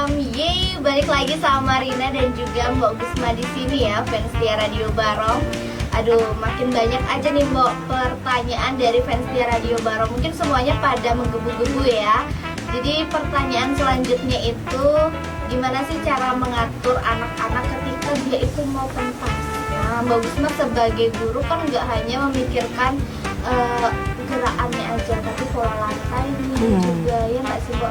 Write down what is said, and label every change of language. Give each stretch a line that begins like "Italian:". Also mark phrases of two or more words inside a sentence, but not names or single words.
Indonesian: Yeay, balik lagi sama Rina dan juga Mbak Gusma di sini ya, fans setia Radio Barong. Aduh, makin banyak aja nih Mbak pertanyaan dari fans setia Radio Barong. Mungkin semuanya pada menggebu-gebu ya. Jadi pertanyaan selanjutnya itu, gimana sih cara mengatur anak-anak ketika dia itu mau pentas? Nah, Mbak Gusma sebagai guru kan nggak hanya memikirkan gerakannya aja, tapi pola lantai juga ya nggak sih Mbak?